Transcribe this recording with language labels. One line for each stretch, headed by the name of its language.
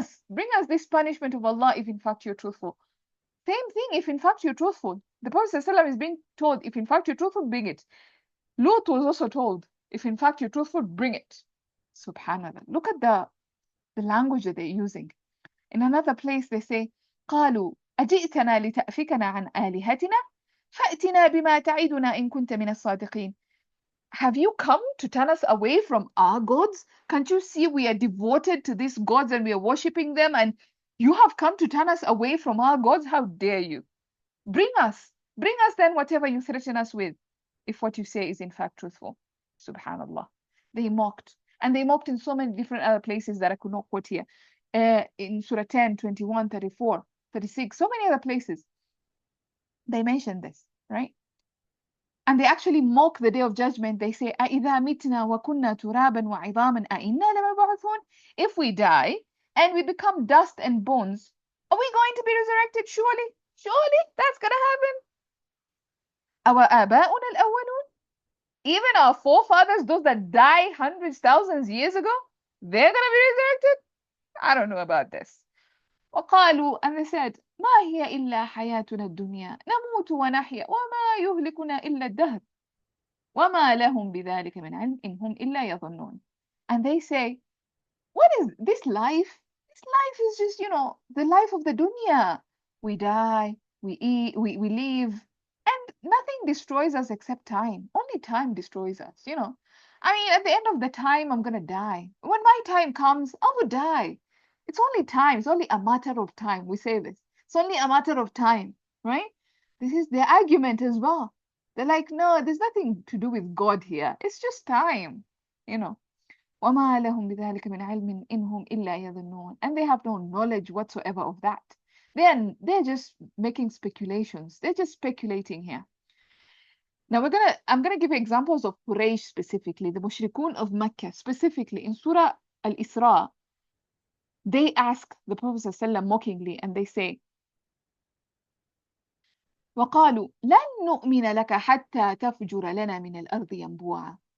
English: Bring us this punishment of Allah if in fact you're truthful. Same thing, if in fact you're truthful. The Prophet ﷺ is being told, if in fact you're truthful, bring it. Lut was also told, if in fact you're truthful, bring it. Subhanallah. Look at the language that they're using. In another place they say,
Arabic: قالوا أجئتنا لتأفكنا عن آلهتنا فأتنا بما تعدنا إن كنت من الصادقين.
English: Have you come to turn us away from our gods? Can't you see we are devoted to these gods and we are worshipping them, and you have come to turn us away from our gods? How dare you? Bring us then whatever you threaten us with, if what you say is in fact truthful. Subhanallah. They mocked. And they mocked in so many different other places that I could not quote here. In Surah 10, 21, 34, 36, so many other places. They mentioned this, right? And they actually mock the day of judgment. They say,
Arabic: أَإِذَا مِتْنَا وَكُنَّا تُرَابًا وَعِظَامًا أَإِنَّا لَمَبْعُثُونَ.
English: If we die and we become dust and bones, are we going to be resurrected? Surely that's going to happen.
Arabic: أَوَآبَاؤُنَا الْأَوَّلُونَ.
English: Even our forefathers, those that died hundreds, thousands years ago, they're going to be resurrected? I don't know about this.
Arabic: وقالوا,
English: and they said,
Arabic: ما هي إلا حياتنا الدنيا نموت ونحيا وما يهلكنا إلا الدهر وما لهم بذلك من علم إن هم إلا يظنون.
English: And they say, what is this life? This life is just, the life of the dunya. We die, we eat, we live, and nothing destroys us except time. Only time destroys us, I mean, at the end of the time, I'm going to die. When my time comes, I will die. It's only time. It's only a matter of time. We say this. It's only a matter of time, right? This is their argument as well. They're like, no, there's nothing to do with God here. It's just time,
Arabic: وَمَا لَهُمْ بِذَلِكَ مِنْ عِلْمٍ إِنْهُمْ إِلَّا يَظُنُّونَ.
English: And they have no knowledge whatsoever of that. They're just making speculations. They're just speculating here. Now I'm gonna give examples of Quraysh specifically, the Mushrikun of Mecca specifically. In Surah Al-Isra, they ask the Prophet ﷺ mockingly, and they say,
Arabic: وَقَالُوا لَن نُؤْمِنَ لَكَ حَتَّى تَفْجُرَ لَنَا مِنَ الْأَرْضِ يَنْبُوعًا.